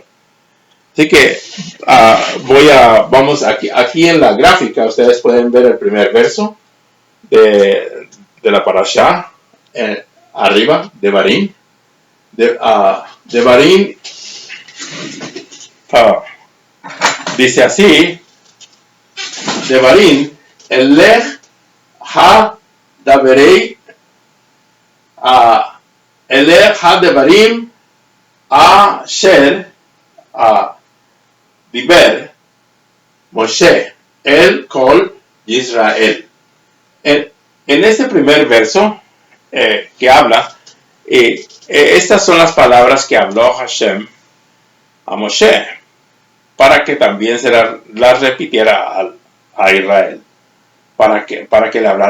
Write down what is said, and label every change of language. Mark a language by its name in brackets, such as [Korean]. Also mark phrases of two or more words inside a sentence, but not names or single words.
[Spanish] Así que vamos aquí en la gráfica, ustedes pueden ver el primer verso de la parashá, arriba, Devarim. Devarim dice así, [Hebrew] דברים אלה הדברי אלה הדברים אשר דבר משה אל כל ישראל. [Spanish] En este primer verso que habla, estas son las palabras que habló Hashem a Moshe, para que también se las repitiera a Israel, para que le hablara.